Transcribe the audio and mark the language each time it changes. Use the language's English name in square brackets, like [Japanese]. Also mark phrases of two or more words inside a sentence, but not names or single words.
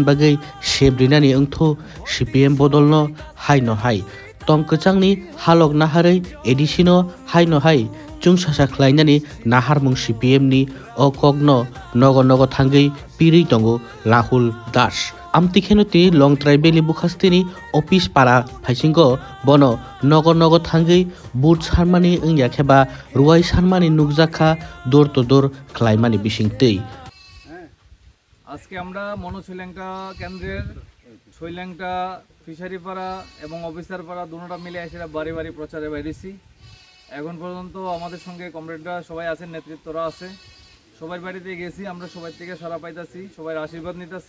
[Kok Borok] bagui sebrinani wngthuk CPM bodolno haino hai tong kwchangni halok naharei ADC no haino hai chungsasa khlainani naharmung CPM ni o kokno nogo thangui pirui tongo Rahul Das amtikheno tini long tribal bukhastini office para phaisingo bono nogo thangui boot sarmani ongyakheba ruwai sarmani nukjakha [English] dor to dor [Kok Borok] khlaimani bisingtei [Bangla] আজকে আমরা মনোশৈলেংটা কেন্দ্রের শৈলেংটা ফিশারি পাড়া এবং অফিসার পাড়া দুটোটা মিলে এসে বাড়ি বাড়ি প্রচারে বেরিয়েছি। এখন পর্যন্ত আমাদের সঙ্গে কমরেডরা সবাই আছেন, নেতৃত্বরা আছে, সবার বাড়িতে গেছি, আমরা সবাই থেকে সাড়া পাইতাছি, সবার আশীর্বাদ নিতেছি।